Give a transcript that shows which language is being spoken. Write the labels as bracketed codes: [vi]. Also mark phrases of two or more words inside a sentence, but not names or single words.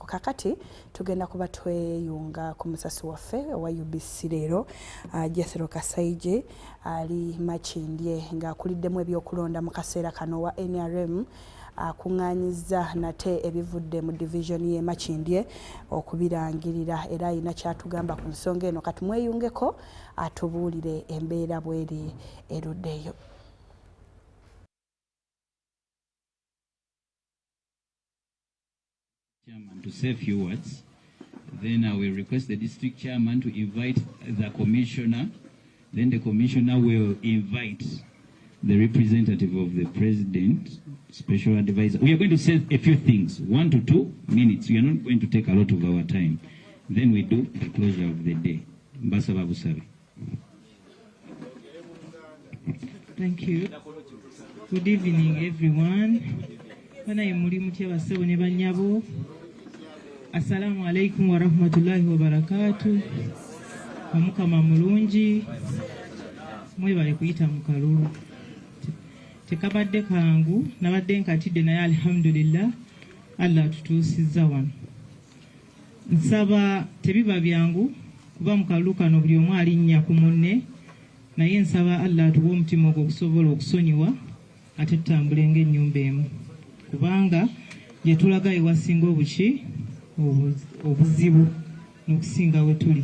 [lg] Kakati tugenda kuba tweyunga ku musasi waffe owa UBC leero Jethro Kasaije ali Makindye ng'akuliddemu ebyokulonda mu kaseera kano wa NRM akuŋŋaanyizza nate ebivudde mu division y'e Makindye okubirangirira era alina kyatugamba ku nsonga eno. Kati mweyungeko atubuulire embeera bw'eri eruddeyo. [en] Chairman to say a few words. Then I will request the district chairman to invite the commissioner. Then the commissioner will invite the representative of the president, special advisor. We are going to say a few things, 1 to 2 minutes. We are not going to take a lot of our time. Then we do the closure of the day. [lg] Mbasaba Busabe. [en] Thank you. Good evening, everyone. [ar] السلام عليكم ورحمة الله وبركاته. [lg] Omukama mulungi mwebale kuyita mu kalulu. Tekabadde kangu nabadde nkatidde naye alhamdulillah Allah atutuusizza wano. Nsaba tebiba byangu kuba mu kalulu kano buli omu alinnya ku munne naye nsaba Allah atuwe omutima ogw'okusobola okusonyiwa ate tutambule ng'ennyumba emu kubanga gye tulaga ewasinga obuki obuzibu n'okusinga we tuli.